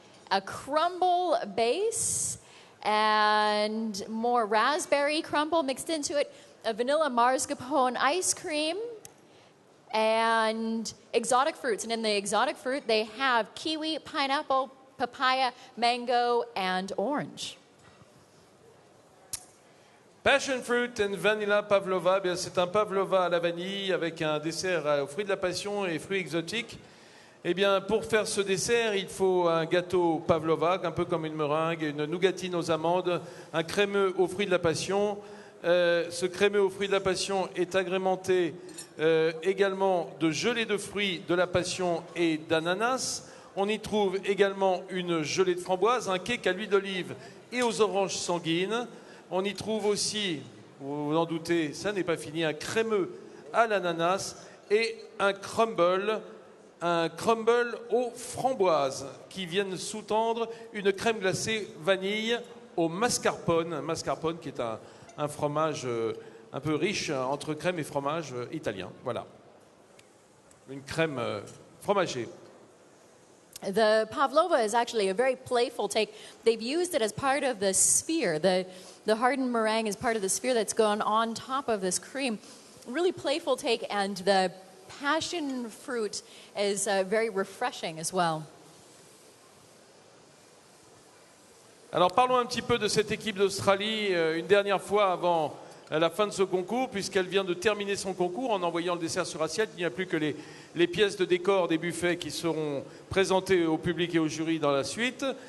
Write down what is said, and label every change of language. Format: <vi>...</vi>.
<en>a crumble base, and more raspberry crumble mixed into it, a vanilla mascarpone ice cream, and exotic fruits. And in the exotic fruit, they have kiwi, pineapple, papaya, mango, and orange. Passion fruit and vanilla pavlova,</en> <fr>bien, c'est un pavlova à la vanille avec un dessert aux fruits de la passion et fruits exotiques. Eh bien, pour faire ce dessert, il faut un gâteau pavlova, un peu comme une meringue, une nougatine aux amandes, un crémeux aux fruits de la passion. Ce crémeux aux fruits de la passion est agrémenté également de gelée de fruits de la passion et d'ananas. On y trouve également une gelée de framboise, un cake à l'huile d'olive et aux oranges sanguines. On y trouve aussi, vous vous en doutez, ça n'est pas fini, un crémeux à l'ananas et un crumble aux framboises qui viennent sous-tendre une crème glacée vanille au mascarpone. Un mascarpone qui est un fromage un peu riche entre crème et fromage italien. Voilà. Une crème fromagée.</fr> <en>The pavlova is actually a very playful take. They've used it as part of the sphere. The hardened meringue is part of the sphere that's gone on top of this cream. Really playful take, and the passion fruit is very refreshing as well.</en> <fr>Alors parlons un petit peu de cette équipe d'Australie une dernière fois avant la fin de ce concours, puisqu'elle vient de terminer son concours en envoyant le dessert sur assiette. Il n'y a plus que les pièces de décor des buffets qui seront présentées au public et au jury dans la suite.</fr>